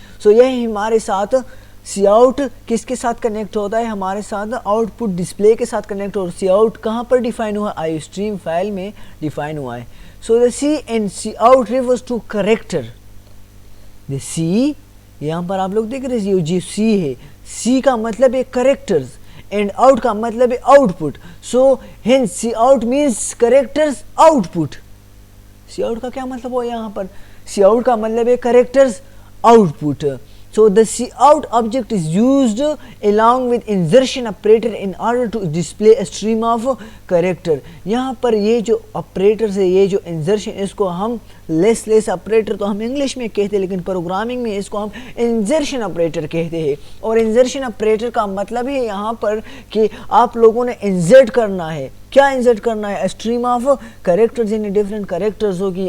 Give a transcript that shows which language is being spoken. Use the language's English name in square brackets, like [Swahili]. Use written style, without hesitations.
[Urdu] سو یہ ہمارے ساتھ سی آؤٹ کس کے ساتھ کنیکٹ ہوتا ہے؟ ہمارے ساتھ آؤٹ پٹ ڈسپلے کے ساتھ کنیکٹ. اور سی آؤٹ کہاں پر ڈیفائن ہوا ہے؟ آئی اسٹریم فائل میں ڈیفائن ہوا ہے. [English] So the C and C out refers to character. [Urdu] دا سی یہاں پر آپ لوگ دیکھ رہے ہیں جو سی ہے، سی کا مطلب ہے کریکٹرز اینڈ آؤٹ کا مطلب ہے out put. [English] So hence C out means characters output. [Urdu] C out کا کیا مطلب ہوا یہاں پر؟ سی آؤٹ کا مطلب ہے characters out put. [English] So the cout object is used along with insertion operator in order to display a stream of character. [Urdu] یہاں پر یہ جو آپریٹرز ہے، یہ جو انزرشن، اس کو ہم لیس آپریٹر تو ہم انگلش میں کہتے ہیں، لیکن پروگرامنگ میں اس کو ہم انزرشن آپریٹر کہتے ہیں. اور انزرشن آپریٹر کا مطلب ہے یہاں پر کہ آپ لوگوں نے انزرٹ کرنا ہے. کیا انسرٹ کرنا ہے؟ اسٹریم آف کریکٹرز، یعنی ڈفرینٹ کریکٹرز ہوگی.